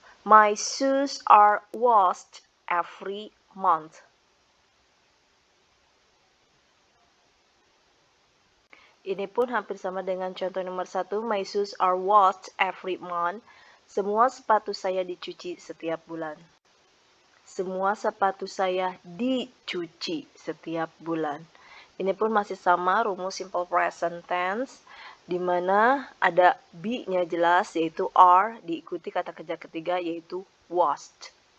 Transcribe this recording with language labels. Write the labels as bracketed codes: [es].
[en] My shoes are washed every month. [id] Ini pun hampir sama dengan contoh nomor 1. [en] My shoes are washed every month. [id] Semua sepatu saya dicuci setiap bulan. Semua sepatu saya dicuci setiap bulan. Ini pun masih sama rumus simple present tense, di mana ada be-nya jelas yaitu are, diikuti kata kerja ketiga yaitu washed.